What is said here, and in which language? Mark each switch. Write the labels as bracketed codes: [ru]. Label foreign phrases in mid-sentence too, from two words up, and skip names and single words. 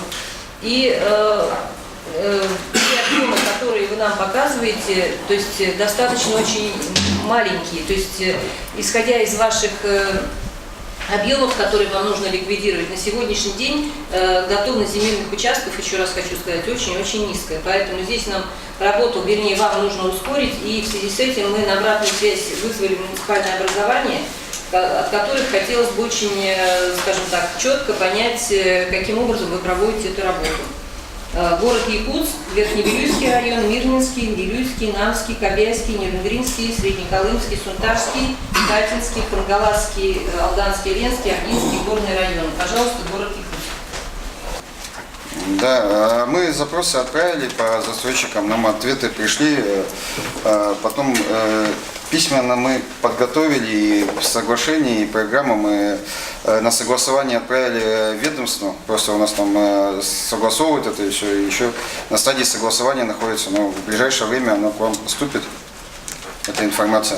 [ru] И те объемы, которые вы нам показываете, то есть достаточно очень маленькие, то есть исходя из ваших объемов, которые вам нужно ликвидировать на сегодняшний день, готовность земельных участков, еще раз хочу сказать, очень-очень низкая. Поэтому здесь нам работу, вернее, вам нужно ускорить, и в связи с этим мы на обратную связь вызвали муниципальное образование, от которых хотелось бы очень, скажем так, четко понять, каким образом вы проводите эту работу. Город Якутск, Верхневилюйский район, Мирнинский, Вилюйский, Намский, Кобяйский, Нерюнгринский, Среднеколымский, Сунтарский, Катинский, Хангаласский, Алданский, Ленский, Ординский, Горный район. Пожалуйста, город Якутск. Да, мы запросы отправили по застройщикам, нам ответы пришли, потом письменно мы подготовили и соглашение, и программу мы на согласование отправили ведомству, просто у нас там согласовывают это еще на стадии согласования находится, но в ближайшее время оно к вам поступит, эта информация.